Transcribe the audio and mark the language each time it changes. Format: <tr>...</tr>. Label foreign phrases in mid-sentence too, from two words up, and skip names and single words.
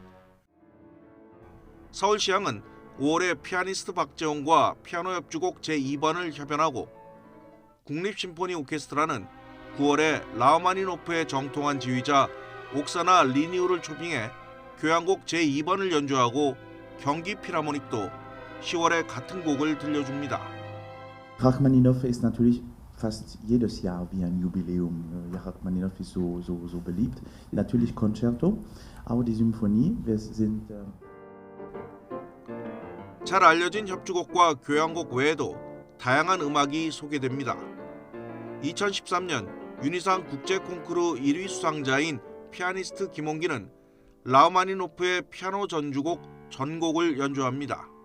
<ko>서울시향은 5월에 피아니스트 박재홍과 피아노 협주곡 제2번을 협연하고 국립심포니 오케스트라는 9월에 라흐마니노프의 정통한 지휘자 옥사나 리니우를 초빙해 교향곡 제2번을 연주하고 경기 필하모닉도 10월에 같은 곡을 들려줍니다.</ko> <de>Rachmaninoff ist natürlich fast jedes Jahr wie ein Jubiläum. Rachmaninoff ist so beliebt. Natürlich Concerto, aber die Symphonie, wir sind</de> <ko>잘 알려진 협주곡과 교향곡 외에도 다양한 음악이 소개됩니다. 2013년 유니상 국제 콩쿠르 1위 수상자인 피아니스트 김홍기는 라흐마니노프의 피아노 전주곡 전곡을 연주합니다.</ko>